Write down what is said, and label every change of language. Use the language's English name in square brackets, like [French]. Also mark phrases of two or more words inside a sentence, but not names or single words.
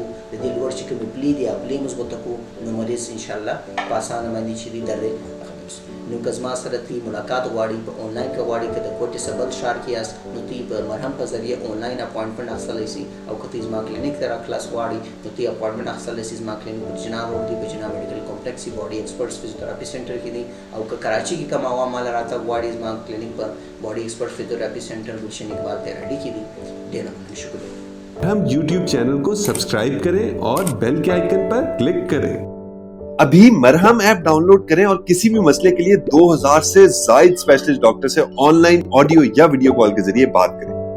[Pashto] د دې لوړ چې کومې پلې دي هغه پلې مضبوطه کړو، نو مریض انشاءالله په اسانه باندې چې دی درد نو که زما سره تی ملاقات غواړي په آنلاین کې غواړي، که د کوټې څخه بل ښار کې یاست نو تی په مرهم په ذریعه [English] online appointment [Pashto] اخیستلی سي. او که تی زما کلینیک ته راخلاص غواړي نو تی اپوینټمنټ اخیستلی سي. زما کلینیک په جنا روډ دی، په جنا میډیکل کمپلیکس دی، باډي ایکسپرټس فزیوتھراپي سینټر کې دی. او که کراچي کې کوم عوام مال راتګ غواړي زما کلینیک په باډي ایکسپرټ فزیوتھراپي سینټر گلشن اقبال تیراډي کې دی. ډېر مننه، [Urdu] شکریہ. ہم یوٹیوب چینل کو سبسکرائب کریں اور بیل کے آئیکن پر کلک کریں. ابھی مرہم ایپ ڈاؤن لوڈ کریں اور کسی بھی مسئلے کے لیے 2000 سے زائد [English] specialist doctor [Urdu] سے [English] online audio [Urdu] یا [English] video call [Urdu] کے ذریعے بات کریں.